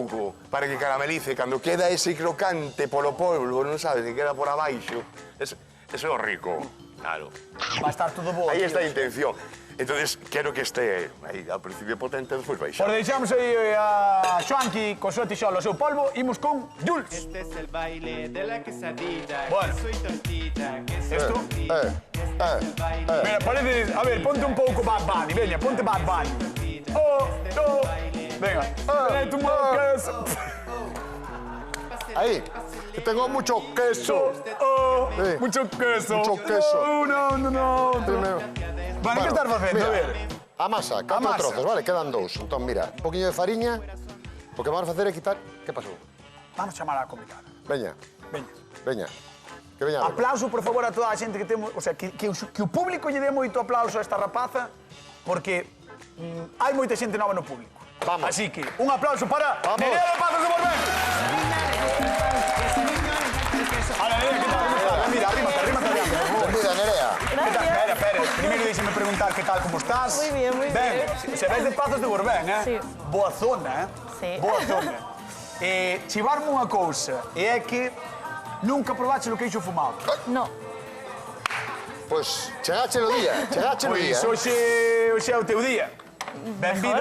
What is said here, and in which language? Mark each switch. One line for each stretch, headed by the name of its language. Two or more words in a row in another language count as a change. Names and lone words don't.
Galician: pouco, para que caramelice, cando queda ese crocante polo polvo, non sabes, que queda por abaixo. Ese é o rico. Claro. Va a estar todo bo. Aí tío. está a intención. Entonces, quero que este aí ao principio potente, despois Pois baixa. deixamos aí a Xoanqui co seu tixola, o seu polvo, imos con Jules.
Spanish: Este es el baile de la quesadilla. Bueno. Queso y tortilla, queso y Esto. tortilla. Este es el baile. Mira, parece...
Galician: A ver, ponte un pouco Bad Bunny, veña, ponte Bad Bunny.
Spanish: Venga. Tu queso. Ahí, que tengo mucho queso. Sí. Mucho queso. Mucho queso. No. Primero. Bueno,
Galician: que estás facendo? A ver. A masa, 4 masa. trozos, vale, quedan 2. Entón, mira, un poquinho de fariña, o que vamos a facer é quitar... Que pasou? Vamos chamar a convidada. Veña, Veña. veña. Que veña. a ver. Aplauso, por favor, a toda a xente que temos...
Spanish: O sea,
Galician: que o público lle dé moito aplauso a esta rapaza, porque hai moita xente nova no público. Vamos. Así que, un aplauso para Vamos. Nerea de Pazos de Borbén.
Spanish: Hola, Nerea, ¿qué tal? ¿Cómo estás? Mira, arrímate.
Galician: Benvida, Nerea.
Spanish: ¿Qué tal? Espera. Primero déxeme preguntar qué tal, ¿cómo estás? Muy bien, muy
Galician: Ben,
Spanish: bien.
Galician: se ves de Pazos de Borbén,
Spanish: Sí.
Galician: Boa zona,
Spanish: Sí.
Galician: Boa zona. Chivarme unha cousa, e é que nunca probaste o queixo fumado.
Spanish: No,
Galician: Pois, chegache no día, chegache no día. Pois hoxe é o teu día. Benvida